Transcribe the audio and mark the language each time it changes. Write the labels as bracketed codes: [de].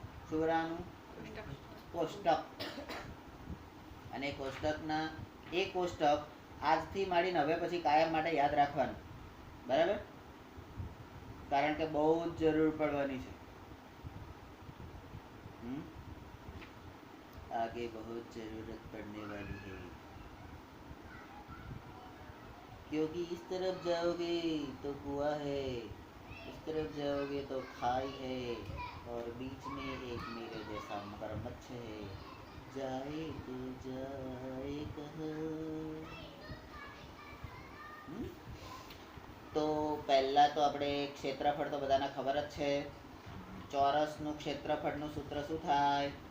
[gu] શું બનાવવાનું? કોષ્ટક. અને કોષ્ટકના એ કોષ્ટક આજથી માંડીને હવે પછી કાયમ માટે યાદ રાખવાનું, બરાબર, કારણ કે બહુ જ જરૂર પડવાની છે. [hi] आगे बहुत जरूरत पड़ने वाली है, क्योंकि इस तरफ जाओगे तो कुआं है, इस तरफ जाओगे तो खाई है, और बीच में एक मेरे जैसा मगरमच्छ है, जाए तो जाए कहाँ. [gu] તો પહેલા તો આપણે ક્ષેત્રફળ તો બધાને ખબર જ છે. ચોરસનું ક્ષેત્રફળનું સૂત્ર શું થાય?